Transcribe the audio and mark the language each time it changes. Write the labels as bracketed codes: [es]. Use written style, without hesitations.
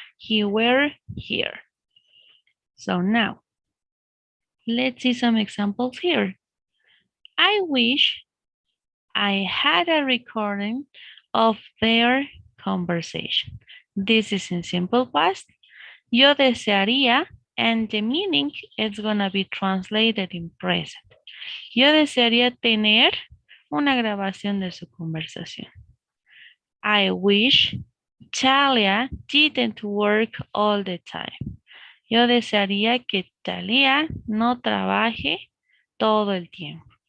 [en] He were here. So now, let's see some examples here. I wish I had a recording of their conversation. This is in simple past. [es] Yo desearía, [en] and the meaning is gonna be translated in present. [es] Yo desearía tener una grabación de su conversación. [en] I wish Talia didn't work all the time. [es] Yo desearía que Talia no trabaje todo el tiempo.